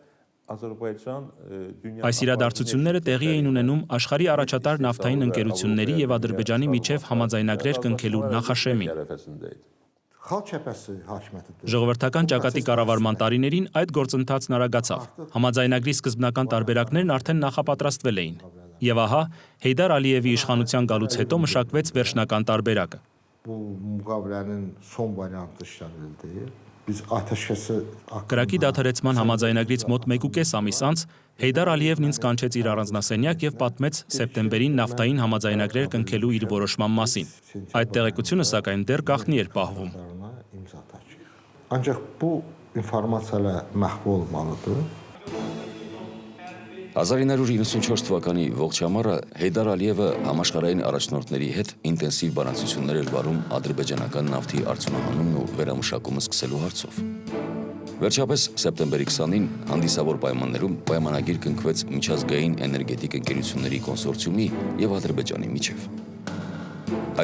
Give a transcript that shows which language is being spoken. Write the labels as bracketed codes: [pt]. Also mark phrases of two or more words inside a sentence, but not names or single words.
[hy] Այս իրադարձությունները տեղի էին ունենում աշխարհի առաջատար նավթային ընկերությունների եւ Ադրբեջանի միջև համաձայնագրեր կնքելու նախաշեմին։ Ժողովրդական ճակատի կառավարման տարիներին այդ գործընթացն արագացավ։ Համաձայնագրի սկզբնական տարբերակներն արդեն նախապատրաստվել էին։ Եվ ահա Հեյդար Ալիևի իշխանության գալուց հետո մշակվեց վերջնական տարբերակը։ [az] biz ateşkesi [hy] Կրակի դադարեցման համաձայնագրից մոտ 1.5 ամիս անց Հեյդար Ալիևն ինձ կանչեց իր առանձնասենյակ եւ պատմեց սեպտեմբերին նավթային համաձայնագրեր կնքելու իր որոշման մասին։ Այդ տեղեկությունը սակայն դեռ գաղտնի էր պահվում։ [az] Ancak bu informasiyalar məhv olmalıdır. [hy] 1994 թվականի ողջ ամառը Հեյդար Ալիևը համաշխարհային առաջնորդների հետ ինտենսիվ բանակցություններ էր վարում ադրբեջանական նավթի արդյունահանումն ու վերամշակումը սկսելու հարցով։ Վերջապես սեպտեմբերի 20-ին հանդիսավոր պայմաններում պայմանագիր կնքվեց միջազգային էներգետիկ ընկերությունների կոնսորցիումի եւ Ադրբեջանի միջև։ Այդ